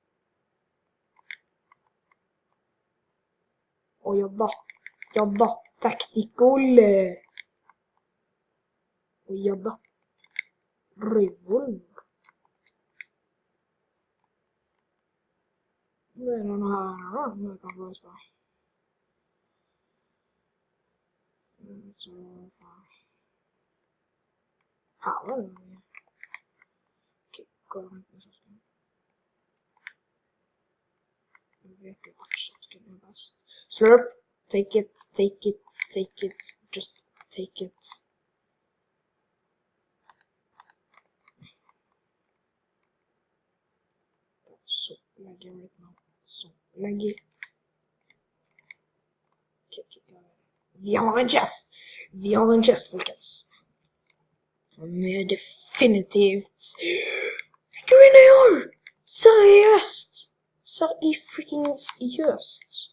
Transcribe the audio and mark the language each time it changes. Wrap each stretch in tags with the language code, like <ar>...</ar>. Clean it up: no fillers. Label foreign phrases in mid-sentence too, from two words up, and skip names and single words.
<no>Og jobba, tactical. Og jobba, revolver. Det er noen her da, som jeg kan få oss på. Så faen. Her var det noe. Ok, gå rundt med shotgun. Jeg vet jo at shotgun er best.</no> <en>Slurp, take it, just take it. Så laggy right now.</en> <no>Så laggy. Okay. Vi har en chest, folkens. Med definitivt Grenade! Seriøst! Freaking seriøst!</no>